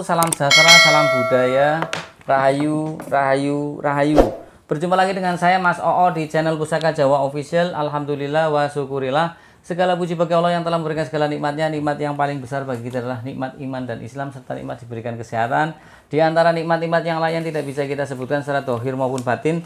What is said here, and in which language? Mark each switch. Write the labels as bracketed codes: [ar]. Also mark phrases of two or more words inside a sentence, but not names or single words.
[id] Salam sejahtera, salam budaya, rahayu, rahayu, rahayu. Berjumpa lagi dengan saya Mas Oo di channel Pusaka Jawa Official. [ar] Alhamdulillah wa syukurillah. [id] Segala puji bagi Allah yang telah memberikan segala nikmatnya. Nikmat yang paling besar bagi kita adalah nikmat iman dan Islam, serta nikmat diberikan kesehatan. Di antara nikmat-nikmat yang lain tidak bisa kita sebutkan secara dohir maupun batin.